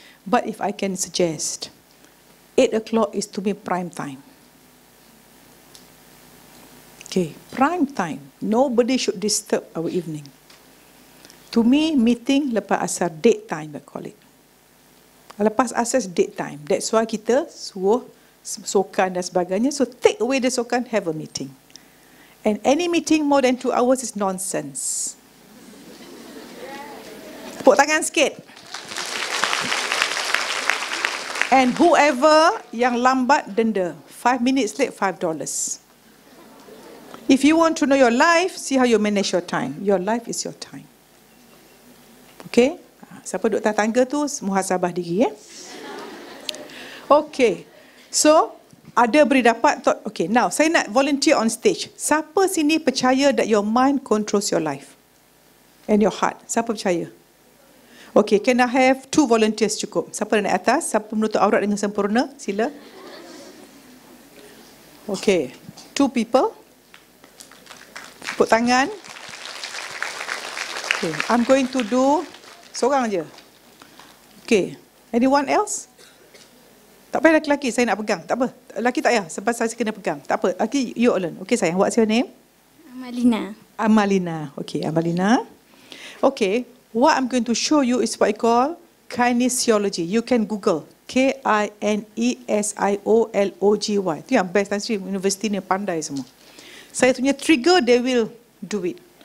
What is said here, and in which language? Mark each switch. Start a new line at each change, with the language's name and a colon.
English: But if I can suggest, 8 o'clock is to me prime time. Okay, prime time. Nobody should disturb our evening. To me, meeting
Malay: lepas asar,
English: date time, I call it.
Malay: Lepas asar, date time.
English: That's why
Malay: kita suruh sokan dan sebagainya.
English: So take away the sokan, have a meeting. And any meeting more than 2 hours is nonsense.
Malay: Tepuk tangan sikit.
English: And whoever
Malay: yang lambat, denda.
English: 5 minutes late, $5. If you want to know your life, see how you manage your time. Your life is your time. Okay?
Malay: Siapa duduk atas tangga tu, muhasabah diri.
English: Okay. So,
Malay: ada beri dapat.
English: Okay, now
Malay: saya nak
English: volunteer on stage.
Malay: Siapa sini percaya
English: that your mind controls your life? And your heart?
Malay: Siapa percaya?
English: Okay, can I have 2 volunteers cukup?
Malay: Siapa naik atas? Siapa menutup aurat dengan sempurna? Sila.
English: Okay, 2 people.
Malay: Tepuk tangan.
English: Okay, I'm going to do
Malay: seorang je.
English: Okay, anyone else?
Malay: Tak payah lelaki, saya nak pegang. Tak apa, lelaki tak payah, sebab saya kena pegang. Tak apa, lelaki
English: you alone. Okay sayang, what's your name? Amalina. Amalina. Okay, Amalina. Okay, what I'm going to show you is what I call kinesiology. You can Google Kinesiology.
Malay: Itu yang best, nanti universiti ni pandai semua. Saya punya trigger,
English: they will do it.